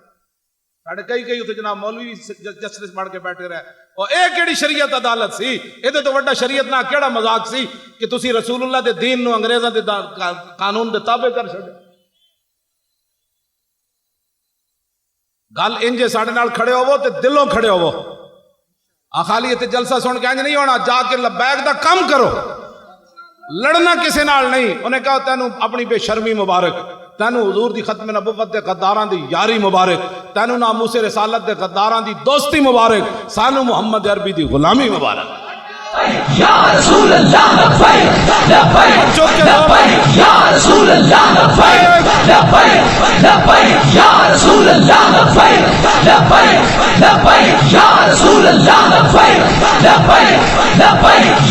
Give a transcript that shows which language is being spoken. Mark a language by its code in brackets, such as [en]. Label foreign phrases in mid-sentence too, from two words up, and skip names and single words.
[pa] ساڈے کئی اتنے جناب مولوی جسٹس بن کے بیٹھے رہے، اور اے کیڑی شریعت عدالت سی؟ یہ تو بڑا شریعت نہ کیڑا مذاق سی کہ تسی رسول اللہ دے دین نو انگریزاں دے قانون دے تابع کر چھڈے۔ گل انجے ساڈے نال کھڑے ہوو تے دلوں کھڑے ہوو، خالی تے جلسہ سن کے انج نہیں ہونا، جا کے لبیک دا کم کرو، لڑنا کسے نال نہیں۔ انہیں کہا تینوں اپنی بے شرمی مبارک، تینوں حضور دی ختم نبوت دے غداراں دی یاری مبارک، تینوں ناموس رسالت دے غداراں دی دوستی مبارک، سانو محمد عربی دی غلامی مبارک۔ [ar] یا رسول اللہ لبیک لبیک لبیک یا رسول اللہ لبیک لبیک لبیک یا رسول اللہ لبیک لبیک لبیک یا رسول اللہ لبیک لبیک لبیک